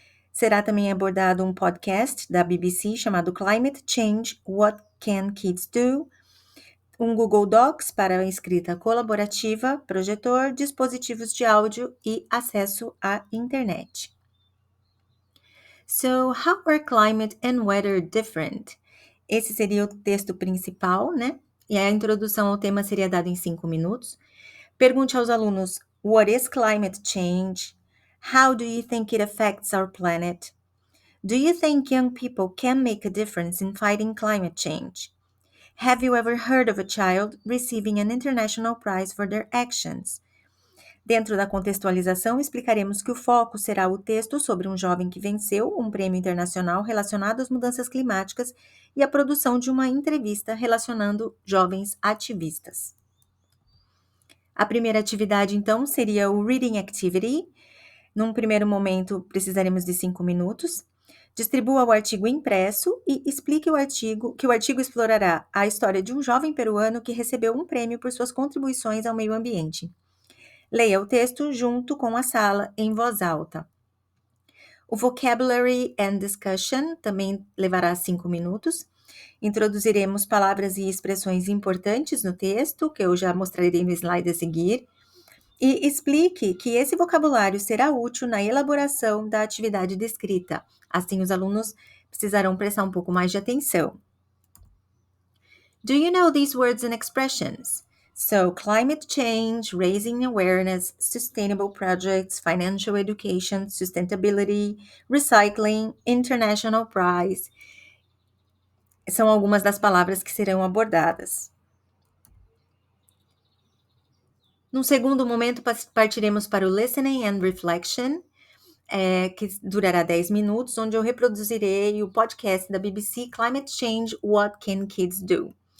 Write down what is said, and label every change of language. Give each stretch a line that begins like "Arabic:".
Portuguese: Será também abordado um podcast da BBC chamado Climate Change, What Can Kids Do?, um Google Docs para a escrita colaborativa, projetor, dispositivos de áudio e acesso à internet.
English: So, how are climate and weather different?
Portuguese: Esse seria o texto principal, né? E a introdução ao tema seria dada em 5 minutos. Pergunte aos alunos:
English: What is climate change? How do you think it affects our planet? Do you think young people can make a difference in fighting climate change? Have you ever heard of a child receiving an international prize for their actions?
Portuguese: Dentro da contextualização, explicaremos que o foco será o texto sobre um jovem que venceu um prêmio internacional relacionado às mudanças climáticas e a produção de uma entrevista relacionando jovens ativistas. A primeira atividade, então, seria o Reading Activity. Num primeiro momento, precisaremos de 5 minutos. Distribua o artigo impresso e explique que o artigo explorará a história de um jovem peruano que recebeu um prêmio por suas contribuições ao meio ambiente. Leia o texto junto com a sala em voz alta. O Vocabulary and Discussion também levará 5 minutos. Introduziremos palavras e expressões importantes no texto, que eu já mostrarei no slide a seguir. E explique que esse vocabulário será útil na elaboração da atividade descrita. Assim, os alunos precisarão prestar um pouco mais de atenção.
English: Do you know these words and expressions? So, climate change, raising awareness, sustainable projects, financial education, sustainability, recycling, international prize.
Portuguese: São algumas das palavras que serão abordadas. Num segundo momento, partiremos para o Listening and Reflection, que durará 10 minutos, onde eu reproduzirei o podcast da BBC Climate Change, What Can Kids Do?